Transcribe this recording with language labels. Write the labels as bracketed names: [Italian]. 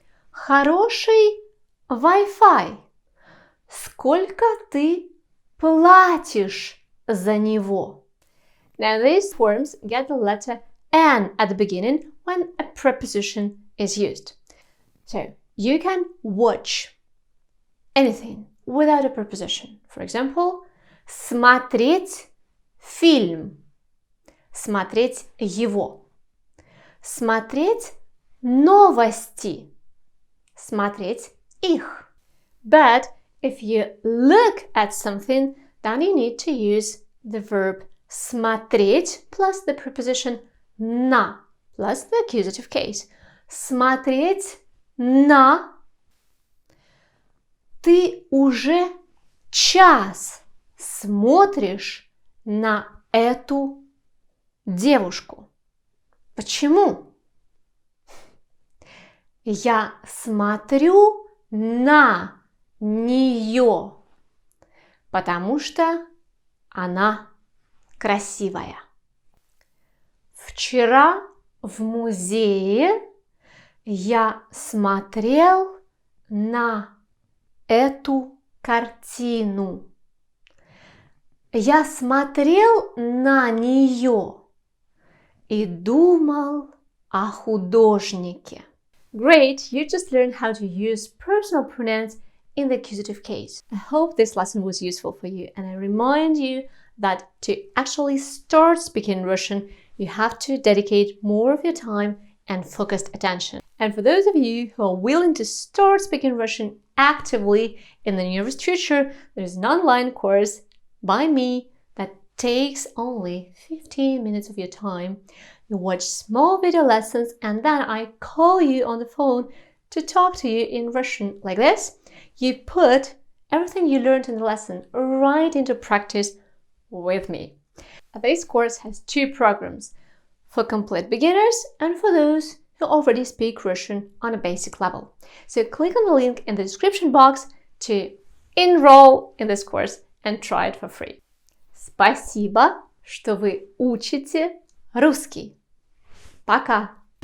[Russian] Хороший Wi-Fi. Сколько ты платишь за него? [English] Now these forms get the letter N at the beginning when a preposition is used. So, you can watch anything without a preposition. For example, [Russian] смотреть фильм. Смотреть его. Смотреть новости. Смотреть их. [English] But if you look at something, then you need to use the verb смотреть plus the preposition на plus the accusative case. [Russian] Смотреть на. Ты уже час смотришь на эту девушку. Почему? Я смотрю на нее, потому что она красивая. Вчера в музее я смотрел на эту картину. Я смотрел на нее и думал о художнике. [English] Great, you just learned how to use personal pronouns in the accusative case. I hope this lesson was useful for you, and I remind you that to actually start speaking Russian, you have to dedicate more of your time and focused attention. And for those of you who are willing to start speaking Russian actively in the nearest future, there is an online course by me that takes only 15 minutes of your time. You watch small video lessons and then I call you on the phone to talk to you in Russian like this. You put everything you learned in the lesson right into practice with me. This course has two programs, for complete beginners and for those who already speak Russian on a basic level. So click on the link in the description box to enroll in this course and try it for free. [Russian] Спасибо, что вы учите русский. Пока!